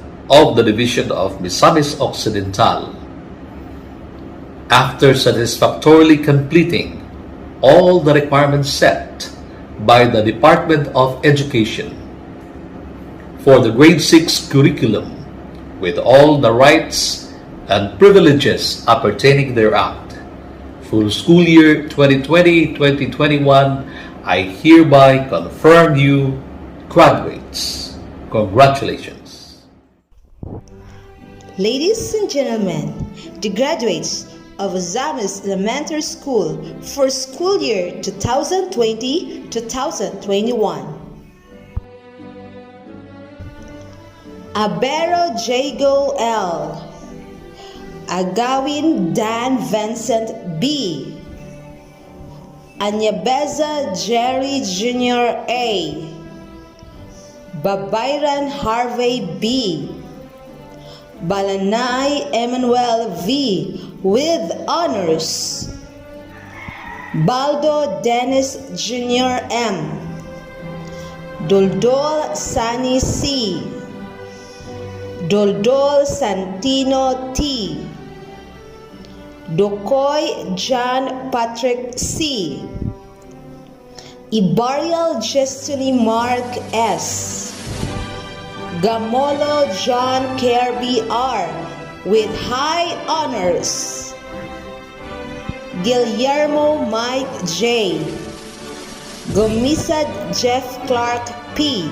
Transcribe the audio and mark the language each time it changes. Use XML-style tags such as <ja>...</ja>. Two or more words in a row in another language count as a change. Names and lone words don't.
<en>of the division of Ozamiz Occidental, after satisfactorily completing all the requirements set by the Department of Education for the grade 6 curriculum with all the rights and privileges appertaining thereof, for school year 2020-2021, I hereby confirm you graduates. Congratulations. Ladies and gentlemen, the graduates of Ozamiz Elementary School for school year 2020-2021. Abero Jago L. Agawin Dan Vincent B. Anyabeza Jerry Jr. A. Babayran Harvey B. Balanay Emmanuel V. with honors. Baldo Dennis Jr. M. Doldol Sani C. Doldol Santino T. Dokoy John Patrick C. Ibarial Destiny Mark S. Gamolo John Kirby R. with high honors. Guillermo Mike J. Gomisad Jeff Clark P.</en>